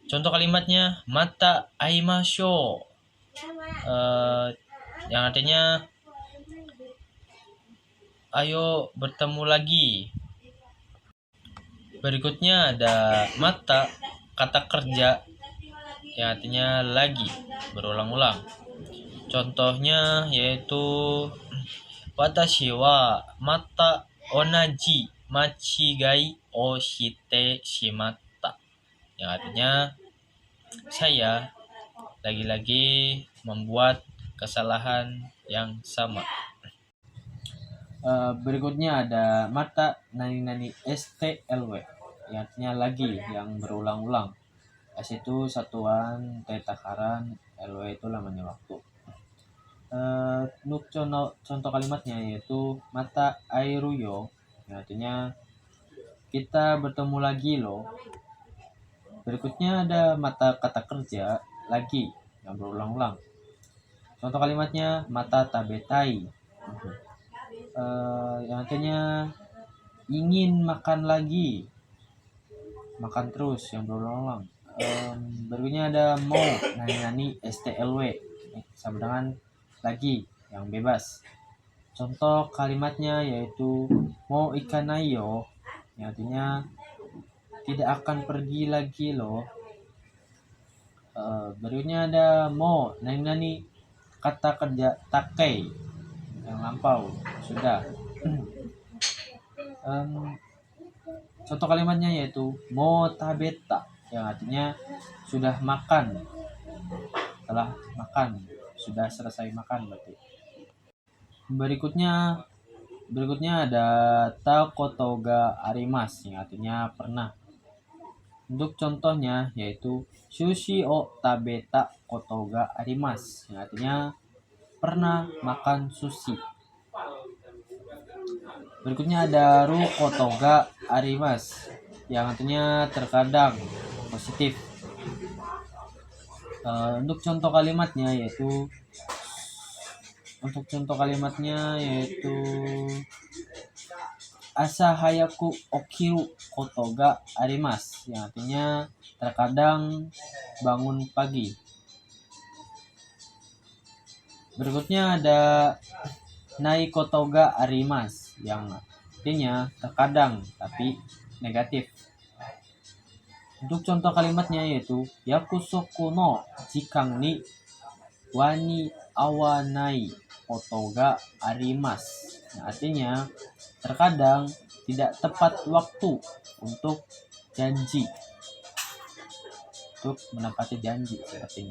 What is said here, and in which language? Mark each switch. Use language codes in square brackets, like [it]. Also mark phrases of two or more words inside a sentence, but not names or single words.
[id] Contoh kalimatnya [ja] また会いましょう, [id] yang artinya ayo bertemu lagi. Berikutnya ada mata, kata kerja yang artinya lagi, berulang-ulang. Contohnya yaitu [ja] 私はまた同じ間違いをしてしまった, [id] yang artinya saya lagi-lagi membuat kesalahan yang sama. Berikutnya ada [ja] また何々 [id] STLW, yang artinya lagi, yang berulang-ulang. S itu satuan, T takaran, LW itu lamanya waktu. Untuk contoh kalimatnya yaitu [ja] また会えるよ, [id] yang artinya kita bertemu lagi loh. Berikutnya ada mata kata kerja lagi, yang berulang-ulang. Contoh kalimatnya [ja] また食べたい, [id] yang artinya ingin makan lagi, makan terus, yang berulang-ulang. Berikutnya ada [ja] もう何々 [id] STLW, sama dengan lagi, yang bebas. Contoh kalimatnya yaitu [ja] もう行かないよ, [id] yang artinya tidak akan pergi lagi loh. Berikutnya ada [ja] もう何々 [id] kata kerja takei, yang lampau, sudah. Contoh kalimatnya yaitu [ja] もう食べた, [id] yang artinya sudah makan, telah makan, sudah selesai makan berarti. Berikutnya ada [ja] たことがあります, [id] yang artinya pernah. Untuk contohnya yaitu [ja] 寿司を食べたことがあります, [id] yang artinya pernah makan sushi. Berikutnya ada [ja] ることがあります, [id] yang artinya terkadang, positif. Untuk contoh kalimatnya yaitu [ja] 朝早く起きることがあります, [id] yang artinya terkadang bangun pagi. Berikutnya ada [ja] ないことがあります, [id] yang artinya terkadang tapi negatif. Untuk contoh kalimatnya yaitu [ja] 約束の時間にわに合わないことがあります, [id] yang artinya terkadang tidak tepat waktu untuk janji, untuk menepati janji sepertinya.